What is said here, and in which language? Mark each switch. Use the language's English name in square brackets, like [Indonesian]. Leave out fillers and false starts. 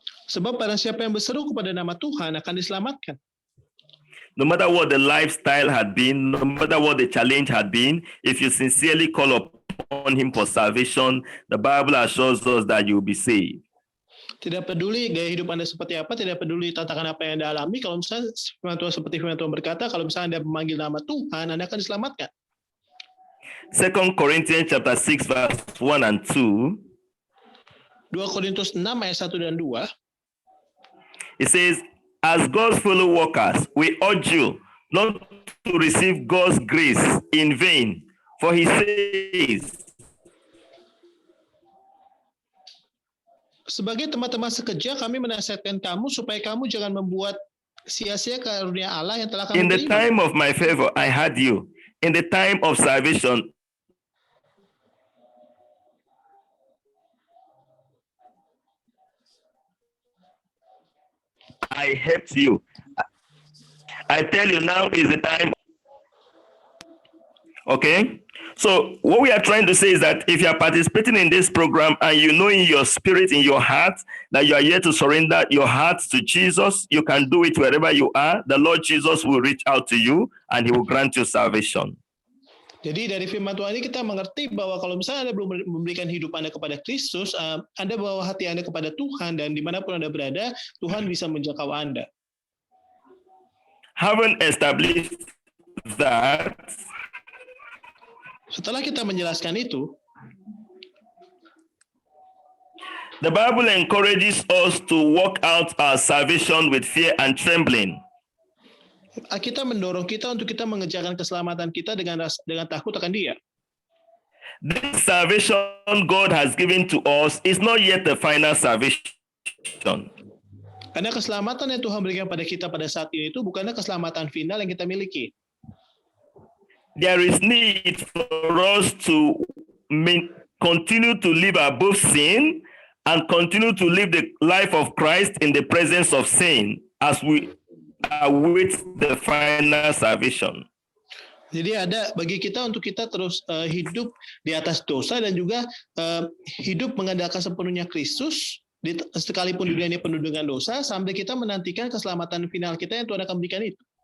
[Indonesian] Sebab barang siapa yang berseru kepada nama Tuhan akan diselamatkan. [English] No matter what the lifestyle had been, no matter what the challenge had been, if you sincerely call upon him for salvation, the Bible assures us that you will be saved. [Indonesian] Tidak peduli gaya hidup Anda seperti apa, tidak peduli tantangan apa yang Anda alami, kalau misalnya firman Tuhan seperti firman Tuhan berkata, kalau misalnya Anda memanggil nama Tuhan, Anda akan diselamatkan. [English] 2 Corinthians chapter 6 verse 1 and 2. [Indonesian] 2 Korintus 6 ayat 1 dan 2. [English] It says, as God's fellow workers, we urge you not to receive God's grace in vain. For he says, [Indonesian] sebagai teman-teman sekerja, kami menasihatkan kamu supaya kamu jangan membuat sia-sia karunia Allah yang telah kamu [English] in the [Indonesian] terima. [English] time of my favor, I had you. In the time of salvation, I helped you. I tell you now is the time. Okay? So what we are trying to say is that if you are participating in this program and you know in your spirit, in your heart, that you are here to surrender your heart to Jesus, you can do it wherever you are. The Lord Jesus will reach out to you and he will grant you salvation. [Indonesian] Jadi dari firman Tuhan ini kita mengerti bahwa kalau misalnya Anda belum memberikan hidup Anda kepada Kristus, Anda bawa hati Anda kepada Tuhan, dan dimanapun Anda berada, Tuhan bisa menjangkau Anda. [English] Having established that, [Indonesian] setelah kita menjelaskan itu, [English] the Bible encourages us to work out our salvation with fear and trembling. [Indonesian] kita mendorong kita untuk kita mengerjakan keselamatan kita dengan takut akan Dia. [English] This salvation God has given to us is not yet the final salvation. [Indonesian] Karena keselamatan yang Tuhan berikan pada kita pada saat ini itu bukanlah keselamatan final yang kita miliki. [English] There is need for us to continue to live above sin and continue to live the life of Christ in the presence of sin as we await the final salvation. [Indonesian] Jadi ada bagi kita untuk kita terus hidup di atas dosa dan juga hidup mengandalkan sepenuhnya Kristus sekalipun dunia ini penuh dengan dosa sampai kita menantikan keselamatan final kita yang Tuhan akan berikan itu.